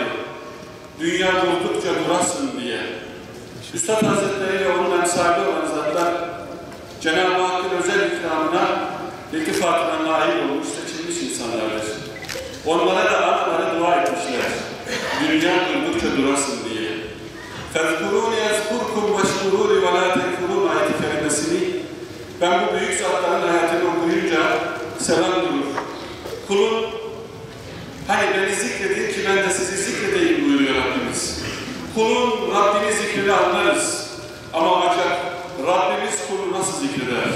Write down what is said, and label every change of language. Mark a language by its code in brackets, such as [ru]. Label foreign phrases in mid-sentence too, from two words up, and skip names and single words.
[tr] Dünya durdukça durasın diye. Üstad Hazretleri ve onun emsali olan zatlar Cenab-ı Hakk'ın özel ikramına, iltifatına nail olmuş, seçilmiş insanlardır. Onlara da anaları dua etmişler. Dünya durdukça durasın diye. [ar] فَذْكُرُونِ يَذْكُرْكُمْ وَشْكُرُونِ وَلَا تَكْفُرُونَ [tr] ayet-i kerimesini ben bu büyük zatların hayatını okuyunca selam durur. Kulun, hani beni zikredin ki ben de sizi zikredeyim buyuruyor Rabbimiz. Kulun Rabbini zikrini anlarız. Ama ancak Rabbimiz kulu nasıl zikreder?